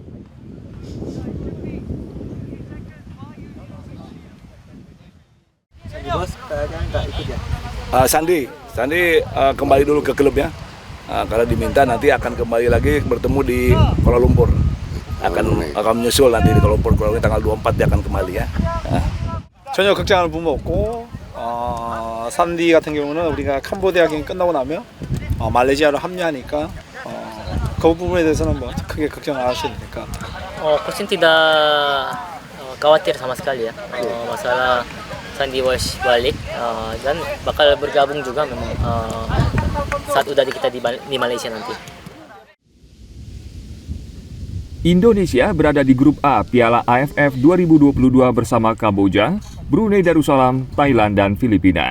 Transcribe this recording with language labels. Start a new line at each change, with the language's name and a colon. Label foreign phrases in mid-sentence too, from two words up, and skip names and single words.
Indonesian: Sandy kembali dulu ke klubnya karena diminta nanti akan kembali lagi bertemu di Kuala Lumpur. Akan menyusul nanti di Kuala Lumpur tanggal 24 dia akan kembali ya.
Korean: 전혀 걱정하는 부분 없고 산디 같은 경우는 우리가 캄보디아 경기 끝나고 나면 말레이시아로 합류하니까 그 부분에 대해서는 뭐 크게 걱정 안 하셔도 될 것 같아요.
Indonesian: Coach tidak khawatir sama sekali ya masalah Sandy Walsh balik dan bakal bergabung juga memang saat udah kita di Malaysia nanti. Indonesia berada di grup A Piala AFF 2022 bersama Kamboja, Brunei Darussalam, Thailand, dan Filipina.